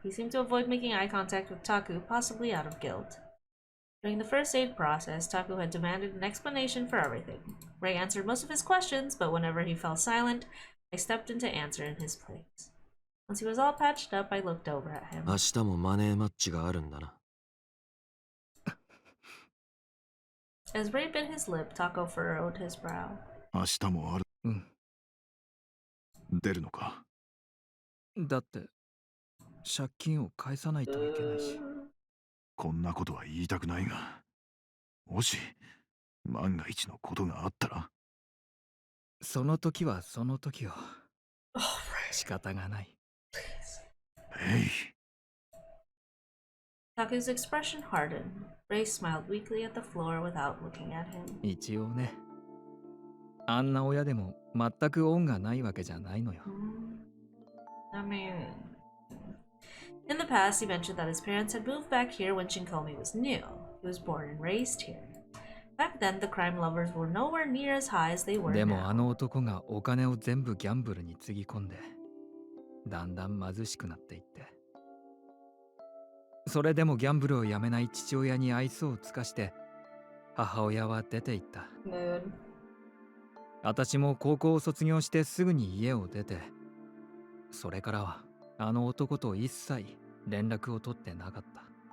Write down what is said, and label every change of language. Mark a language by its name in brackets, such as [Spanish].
[English] He seemed to avoid making eye contact with Taku, possibly out of guilt. During the first aid process, Taku had demanded an explanation for everything. Rei answered most of his questions, but whenever he fell silent, I stepped in to answer in his place. Once he was all patched up, I looked over at him. [Japanese] 明日もマネーマッチがあるんだな。 [English] As Rei bit his lip, Taku furrowed his brow. [Japanese] 明日もある。うん。出るのか。だって借金を返さないといけないし。こんなことは言いたくないが、もし万が一のことがあったら。その時はその時よ。仕方がない。 [English] Taku's expression hardened. Rei smiled weakly at the floor without looking at him. [Japanese] 一応ね。あんな親でも全く恩がないわけじゃないのよ。 [English] I mean, in the past, he mentioned that his parents had moved back here when Shinkoumi was new. He was born and raised here. Back then, the crime lovers were nowhere near as high as they were [Japanese] でも [English] now. [Japanese] あの男がお金を全部ギャンブルにつぎ込んで、だんだん貧しくなっていって。それでもギャンブルをやめない父親に愛想を尽かして、母親は出て行った。私も高校を卒業してすぐに家を出て、それからはあの男と一切連絡を取ってなかった。